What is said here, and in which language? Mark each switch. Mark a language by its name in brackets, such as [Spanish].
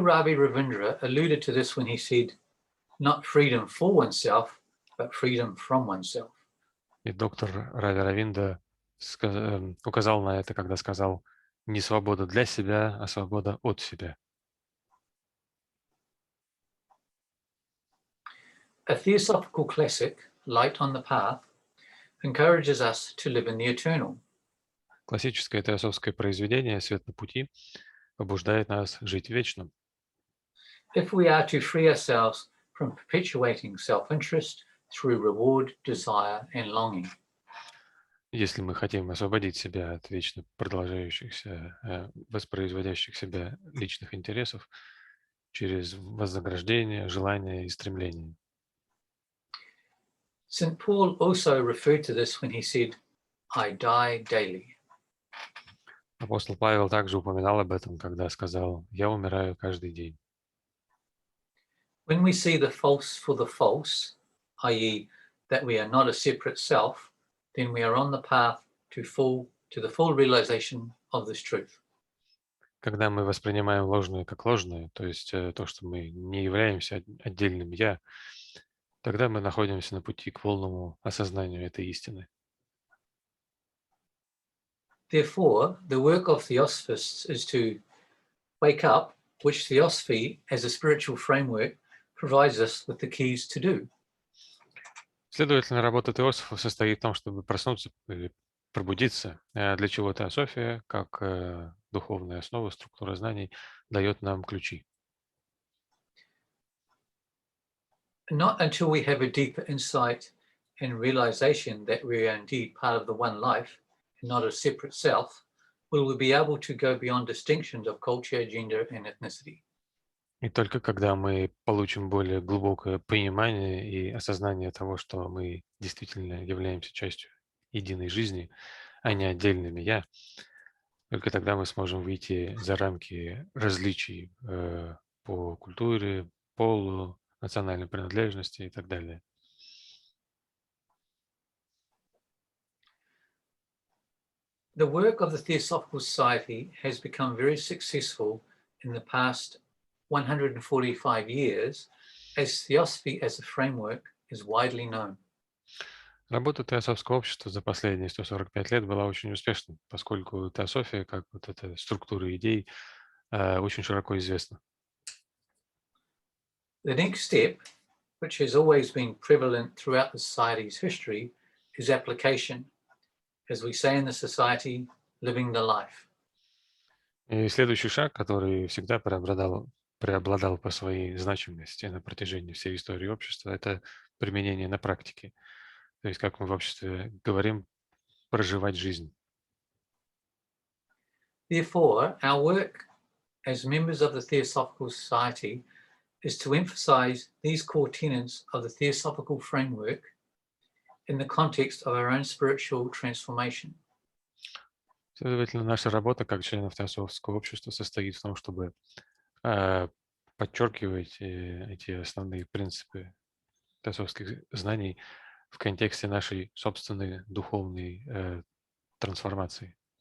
[English] Ravi Ravindra alluded to this when he said, not freedom for oneself, but freedom from oneself. [Russian] И доктор Рави Равинда указал на это, когда сказал: не свобода для себя, а свобода от себя. [English] A theosophical classic, Light on the Path, encourages us to live in the eternal. [Russian] Классическое теософское произведение «Свет на пути» побуждает нас жить в вечном. [English] If we are to free ourselves from perpetuating self-interest through reward, desire, and longing. [Russian] Если мы хотим освободить себя от вечно продолжающихся, воспроизводящих себя личных интересов через вознаграждение, желание и стремление. [English] St. Paul also referred to this when he said, I die daily. [Russian] Апостол Павел также упоминал об этом, когда сказал: «Я умираю каждый день». [English] When we see the false for the false, i.e., that we are not a separate self, then we are on the path to the full realization of this truth. [Russian] Когда мы воспринимаем ложное как ложное, то есть то, что мы не являемся отдельным «я», тогда мы находимся на пути к полному осознанию этой истины. [English] Therefore, the work of Theosophists is to wake up, which Theosophy, as a spiritual framework, provides us with the keys to do. [Russian] Следовательно, работа теософов состоит в том, чтобы проснуться или пробудиться, для чего теософия, как духовная основа, структура знаний дает нам ключи. [English] Not until we have a deeper insight and realization that we are indeed part of the one life and not a separate self, will we be able to go beyond distinctions of culture, gender, and ethnicity. [Russian] И только когда мы получим более глубокое понимание и осознание того, что мы действительно являемся частью единой жизни, а не отдельными «я», только тогда мы сможем выйти за рамки различий по культуре, полу, национальной принадлежности и так далее. [English] The work of the Theosophical Society has become very successful in the past 145 years, as Theosophy as a framework is widely known. [Russian] Работа Теософского общества за последние 145 лет была очень успешной, поскольку теософия, как вот эта структура идей, очень широко известна. [English] The next step, which has always been prevalent throughout the Society's history, is application, as we say in the Society, living the life. [Russian] И следующий шаг, который всегда преобладал по своей значимости на протяжении всей истории общества, это применение на практике. То есть, как мы в обществе говорим, проживать жизнь. [English] Therefore, our work as members of the Theosophical Society is to emphasize these core tenets of the Theosophical framework in the context of our own spiritual transformation. [Russian] Следовательно, наша работа как членов Теософского общества состоит в том, чтобы подчеркивать эти основные принципы теософских знаний в контексте нашей собственной духовной трансформации.